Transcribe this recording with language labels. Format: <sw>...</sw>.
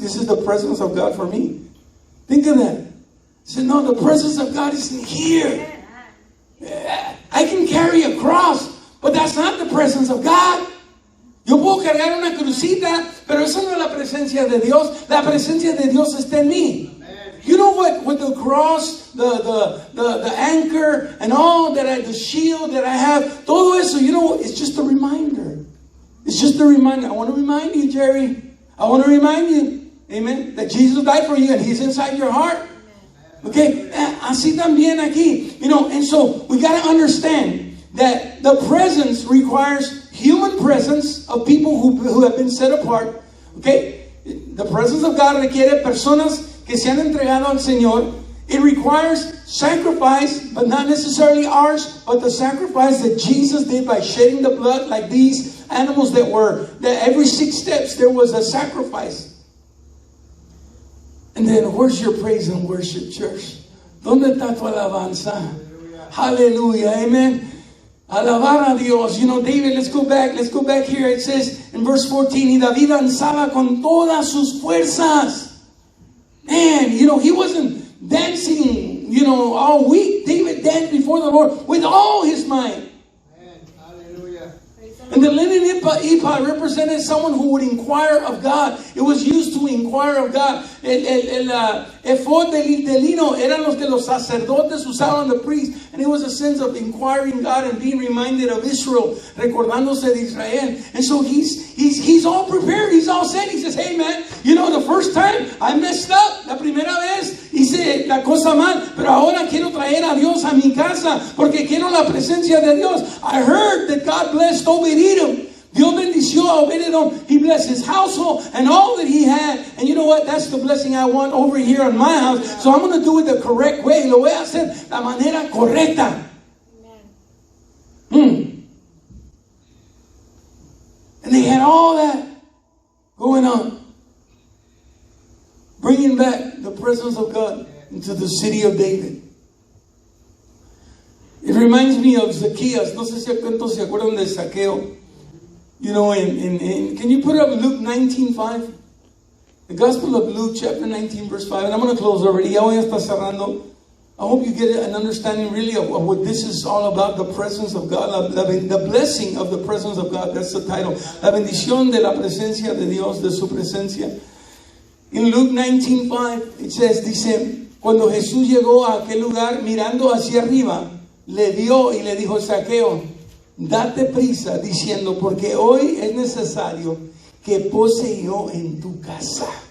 <en>This is the presence of God for me. Think of that. He said, no, the presence of God isn't here. I can carry a cross, but that's not the presence of God.</en> <es>Yo puedo cargar una crucita, pero eso no es la presencia de Dios. La presencia de Dios está en mí.</es> <en>You know what? With the cross, the anchor, and all that, the shield that I have,</en> <es>todo eso,</es> <en>it's just a reminder. It's just a reminder. I want to remind you, Jerry. I want to remind you, amen, that Jesus died for you and He's inside your heart. Okay?</en> <es>Así también aquí.</es> <en>And so we got to understand that the presence requires human presence of people who have been set apart. Okay? The presence of God</en> <es>requiere personas que se han entregado al Señor.</es> <en>It requires sacrifice, but not necessarily ours, but the sacrifice that Jesus did by shedding the blood, like these animals that every 6 steps there was a sacrifice. And then where's your praise and worship, church?</en> <es>¿Dónde está tu alabanza? Hallelujah, amen. Alabar a Dios.</es> <en>David, let's go back here. It says in verse 14,</en> <es>y David danzaba con todas sus fuerzas.</es> <en>Man, he wasn't dancing, all week. David danced before the Lord with all his might. Hallelujah. And the linen ephod represented someone who would inquire of God. It was used to inquire of God.</en> <es>El ephod de lino eran los que los sacerdotes usaban,</es> <en>the priests. And it was a sense of inquiring God and being reminded of Israel,</en> <es>recordándose de Israel.</es> <en>And so he's all prepared. He's all set. He says, hey man, the first time I messed up,</en> <es>la primera vez hice la cosa mal, pero ahora quiero traer a Dios a mi casa porque quiero la presencia de Dios.</es> <en>I heard that God blessed Obed-Edom.</en> <es>Dios bendició a Obed-Edom.</es> <en>He blessed his household and all that he had. And you know what? That's the blessing I want over here in my house. So I'm going to do it the correct way.</en> <es>Lo voy a hacer la manera correcta.</es> <en>And they had all that going on. Bringing back the presence of God into the city of David. It reminds me of Zacchaeus.</en> <es>No sé si cuántos se acuerdan de Zaqueo.</es> <en>Can you put up Luke 19:5? The Gospel of Luke, chapter 19, verse 5. And I'm going to close already.</en> <es>Ya voy a estar cerrando.</es> <en>I hope you get an understanding really of what this is all about, the presence of God, the blessing of the presence of God. That's the title.</en> <es>La bendición de la presencia de Dios, de su presencia.</es> <en>In Luke 19:5, it says,</en> <es>dice, cuando Jesús llegó a aquel lugar, mirando hacia arriba, le vio y le dijo, Zaqueo, date prisa, diciendo, porque hoy es necesario que pose yo en tu casa.</es>